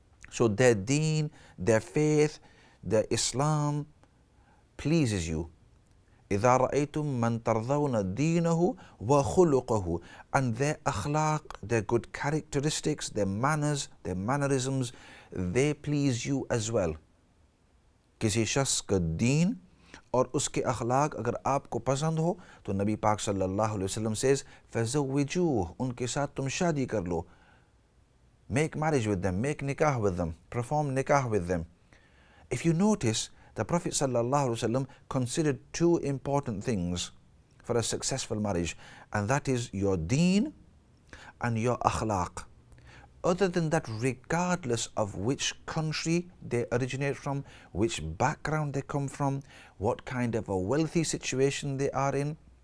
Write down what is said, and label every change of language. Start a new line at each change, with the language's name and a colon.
English: So their deen, their faith, their Islam pleases you.
Arabic: إِذَا رَأَيْتُم مَّن تَرْضَوْنَ دِينَهُ وَخُلُقَهُ,
English: and their akhlaq, their good characteristics, their manners, their mannerisms, they please you as well.
Hindi: किसी शख्स का दीन और उसके अखलाक अगर आपको पसंद हो तो नबी पाक सल्लल्लाहु अलैहि वसल्लम सेज फज़व्विजूह, उनके साथ तुम शादी कर लो,
English: make marriage with them,
Hindi: make nikah with them, perform nikah with them.
English: If you notice, the Prophet sallallahu alaihi wasallam considered two important things for a successful marriage, and that is your deen and your akhlaq. Other than that, regardless of which country they originate from, which background they come from, what kind of a wealthy situation they are in,